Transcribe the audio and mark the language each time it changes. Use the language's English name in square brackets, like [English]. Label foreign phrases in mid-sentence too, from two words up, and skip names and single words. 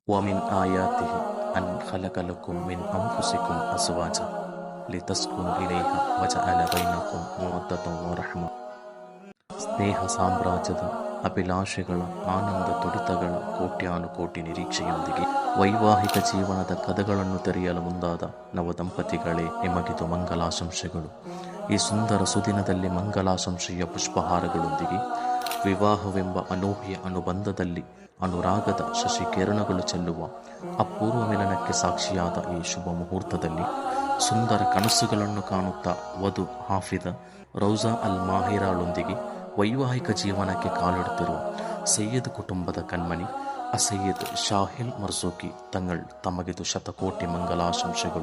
[Arabic] ومن آياته أن خلق لكم من أنفسكم أزواجا لتسكنوا إليها وجعل بينكم مودة ورحمة. [Kannada] ಸ್ನೇಹ ಸಾಮ್ರಾಜ್ಯದ ಅಭಿಲಾಷೆಗಳ ಆನಂದ ತುಡಿತಗಳ ಕೋಟ್ಯಾನುಕೋಟಿ ನಿರೀಕ್ಷೆಯೊಂದಿಗೆ ವೈವಾಹಿಕ ಜೀವನದ ಕದಗಳನ್ನು ತೆರೆಯಲು ಮುಂದಾದ ನವದಂಪತಿಗಳೇ, ನಿಮಗಿದು ಮಂಗಲಾಶಂಸೆಗಳು. ಈ ಸುಂದರ ಸುದಿನದಲ್ಲಿ ಮಂಗಲಾಶಂಸೆಯ ಪುಷ್ಪಹಾರಗಳೊಂದಿಗೆ ವಿವಾಹವೆಂಬ ಅನೂಹ್ಯ ಅನುಬಂಧದಲ್ಲಿ ಅನುರಾಗದ ಶಶಿಕಿರಣಗಳು ಚೆಲ್ಲುವ ಅಪೂರ್ವ ಮಿಲನಕ್ಕೆ ಸಾಕ್ಷಿಯಾದ ಈ ಶುಭ ಮುಹೂರ್ತದಲ್ಲಿ ಸುಂದರ ಕನಸುಗಳನ್ನು ಕಾಣುತ್ತಾ ವಧು ಹಾಫಿದ ರೌಜಾ ಅಲ್ ಮಾಹಿರಾಳೊಂದಿಗೆ ವೈವಾಹಿಕ ಜೀವನಕ್ಕೆ ಕಾಲಿಡುತ್ತಿರುವ ಸಯ್ಯದ್ ಕುಟುಂಬದ ಕಣ್ಮಣಿ ಅಸಯ್ಯದ್ ಶಾಹಿಲ್ ಮರ್ಜೂಕಿ ತಂಗಳ್ ತಮಗಿದು ಶತಕೋಟಿ ಮಂಗಲಾಶಂಸೆಗಳು.